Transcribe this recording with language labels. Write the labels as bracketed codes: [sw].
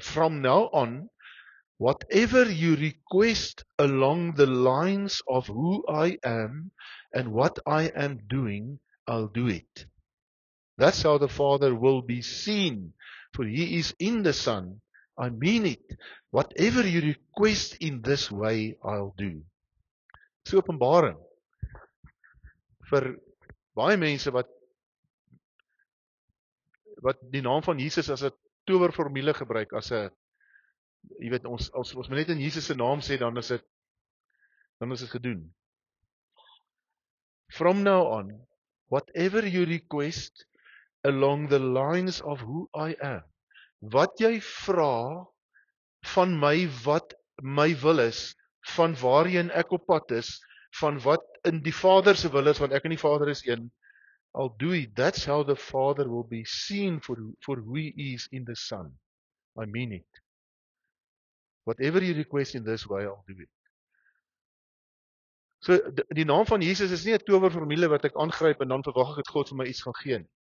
[en] From now on, whatever you request along the lines of who I am and what I am doing, I'll do it. That's how the Father will be seen, for He is in the Son. I mean it. Whatever you request in this way, I'll do. [af] So Openbaring vir baie mense wat die naam van Jesus as 'n towerformule gebruik, as 'n, jy weet, ons moet net in Jesus se naam sê, dan is dit gedoen. [en] From now on, whatever you request along the lines of who I am, [af] wat jy vra van my, wat my wil is, van waarheen ek op pad is, van wat in die Vader se wil is, want ek en die Vader is een, [en] I'll do it. That's how the Father will be seen for who He is in the Son. I mean it. Whatever you request in this way, I'll do it. [af] So, die naam van Jesus is nie 'n towerformule wat ek aangryp en dan verwag ek dat God vir my iets gaan gee nie.